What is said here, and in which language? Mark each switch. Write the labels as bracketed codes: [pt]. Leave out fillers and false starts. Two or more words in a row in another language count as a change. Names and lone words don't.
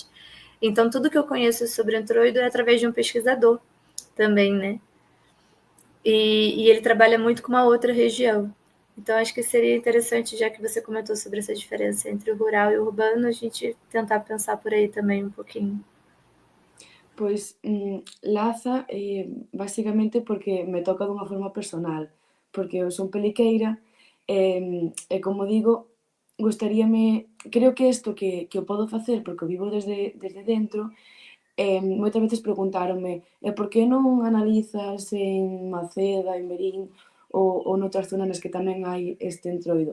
[pt] Então, tudo que eu conheço sobre Entroido é através de um pesquisador também, né? E ele trabalha muito com uma outra região. Então, acho que seria interessante, já que você comentou sobre essa diferença entre o rural e o urbano, a gente tentar pensar por aí também um pouquinho. [gl] Pois, laza, basicamente porque me toca dunha forma personal, porque eu son peliqueira, e como digo, creo que isto que o podo facer porque o vivo desde dentro, moitas veces preguntáronme: "E por que non analizas en Maceda, en Verín ou noutras zonas nas que tamén hai este entroido?"